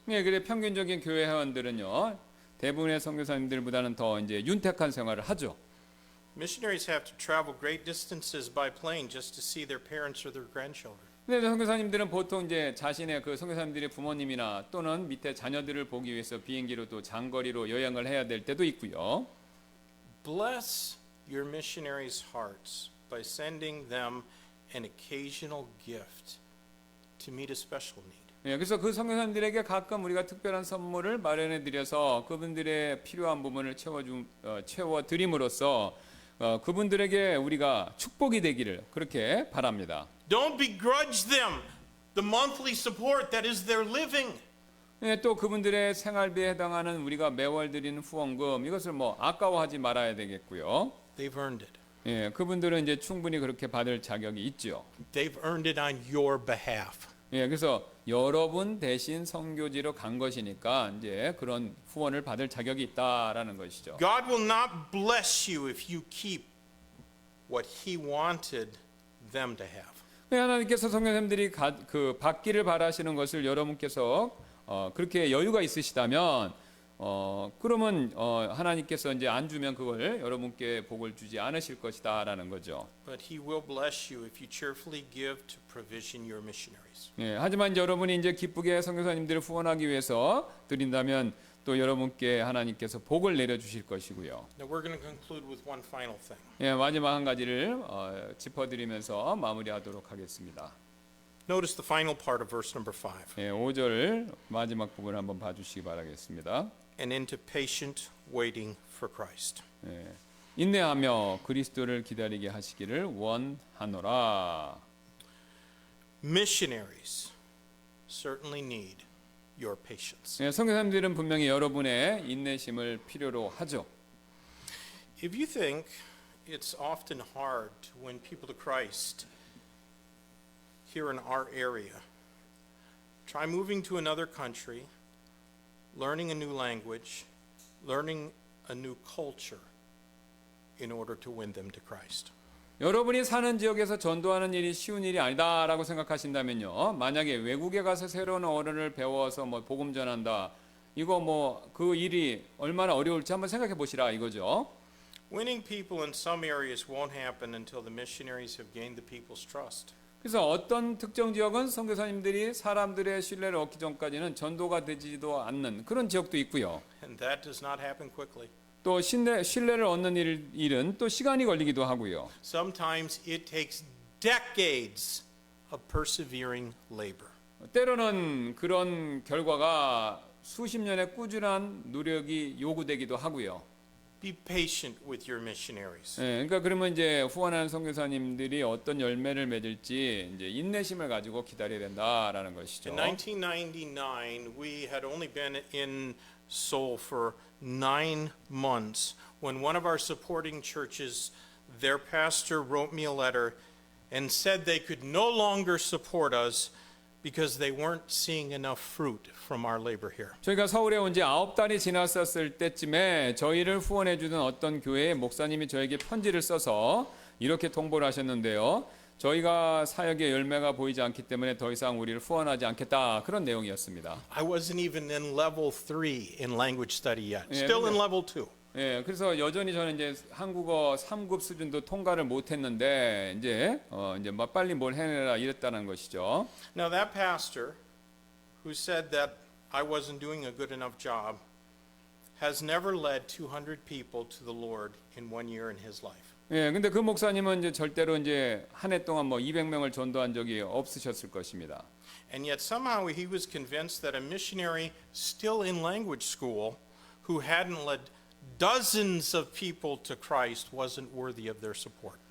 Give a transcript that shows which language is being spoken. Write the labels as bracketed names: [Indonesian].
[Korean] 예, 그래 평균적인 교회 회원들은요, 대부분의 선교사님들보다는 더 이제 윤택한 생활을 하죠. [English] Missionaries have to travel great distances by plane just to see their parents or their grandchildren. [Korean] 근데 선교사님들은 보통 이제 자신의 그 선교사님들의 부모님이나 또는 밑에 자녀들을 보기 위해서 비행기로 또 장거리로 여행을 해야 될 때도 있고요. [English] Bless your missionaries' hearts by sending them an occasional gift to meet a special need. [Korean] 예, 그래서 그 선교사님들에게 가끔 우리가 특별한 선물을 마련해 드려서 그분들의 필요한 부분을 채워 드림으로써 그분들에게 우리가 축복이 되기를 그렇게 바랍니다. [English] Don't begrudge them the monthly support that is their living. [Korean] 예, 또 그분들의 생활비에 해당하는 우리가 매월 드리는 후원금, 이것을 뭐 아까워하지 말아야 되겠고요. [English] They've earned it. [Korean] 예, 그분들은 이제 충분히 그렇게 받을 자격이 있죠. [English] They've earned it on your behalf. [Korean] 예, 그래서 여러분 대신 선교지로 간 것이니까 이제 그런 후원을 받을 자격이 있다라는 것이죠. [English] God will not bless you if you keep what He wanted them to have. [Korean] 하나님께서 선교사님들이 받기를 바라시는 것을 여러분께서 그렇게 여유가 있으시다면 그러면 하나님께서 이제 안 주면 그걸 여러분께 복을 주지 않으실 것이다라는 거죠. [English] But He will bless you if you cheerfully give to provision your missionaries. [Korean] 예, 하지만 여러분이 이제 기쁘게 선교사님들을 후원하기 위해서 드린다면 또 여러분께 하나님께서 복을 내려 주실 것이고요. [English] Now we're going to conclude with one final thing. [Korean] 예, 마지막 한 가지를 짚어드리면서 마무리하도록 하겠습니다. [English] Notice the final part of verse number 5. [Korean] 예, 5절 마지막 부분을 한번 봐주시기 바라겠습니다. [English] And into patient waiting for Christ. [Korean] 예, 인내하며 그리스도를 기다리게 하시기를 원하노라. [English] Missionaries certainly need your patience. [Korean] 예, 선교사님들은 분명히 여러분의 인내심을 필요로 하죠. [English] If you think it's often hard to win people to Christ here in our area, try moving to another country, learning a new language, learning a new culture in order to win them to Christ. [Korean] 여러분이 사는 지역에서 전도하는 일이 쉬운 일이 아니다라고 생각하신다면요, 만약에 외국에 가서 새로운 언어를 배워서 뭐 복음 전한다, 이거 뭐 그 일이 얼마나 어려울지 한번 생각해 보시라 이거죠. [English] Winning people in some areas won't happen until the missionaries have gained the people's trust. [Korean] 그래서 어떤 특정 지역은 선교사님들이 사람들의 신뢰를 얻기 전까지는 전도가 되지도 않는 그런 지역도 있고요. [English] And that does not happen quickly. [Korean] 또 신뢰를 얻는 일은 또 시간이 걸리기도 하고요. [English] Sometimes it takes decades of persevering labor. [Korean] 때로는 그런 결과가 수십 년의 꾸준한 노력이 요구되기도 하고요. [English] Be patient with your missionaries. [Korean] 예, 그러니까 그러면 이제 후원하는 선교사님들이 어떤 열매를 맺을지 이제 인내심을 가지고 기다려야 된다라는 것이죠. [English] In 1999, we had only been in Seoul for 9 months when one of our supporting churches, their pastor wrote me a letter and said they could no longer support us because they weren't seeing enough fruit from our labor here. [Korean] 저희가 서울에 온 지 9달이 지났었을 때쯤에 저희를 후원해 주던 어떤 교회의 목사님이 저에게 편지를 써서 이렇게 통보를 하셨는데요. 저희가 사역의 열매가 보이지 않기 때문에 더 이상 우리를 후원하지 않겠다. 그런 내용이었습니다. [English] I wasn't even in level 3 in language study yet. Yeah, Still but- in level 2. [Korean] 예, 그래서 여전히 저는 이제 한국어 3급 수준도 통과를 못 했는데 이제 막 빨리 뭘 해내라 이랬다는 것이죠. [English] Now that pastor who said that I wasn't doing a good enough job has never led 200 people to the Lord in 1 year in his life. [Korean] 예, 근데 그 목사님은 이제 절대로 이제 한 해 동안 뭐 200명을 전도한 적이 없으셨을 것입니다. [English] And yet somehow he was convinced that a missionary still in language school who hadn't led dozens of people to Christ wasn't worthy of their support.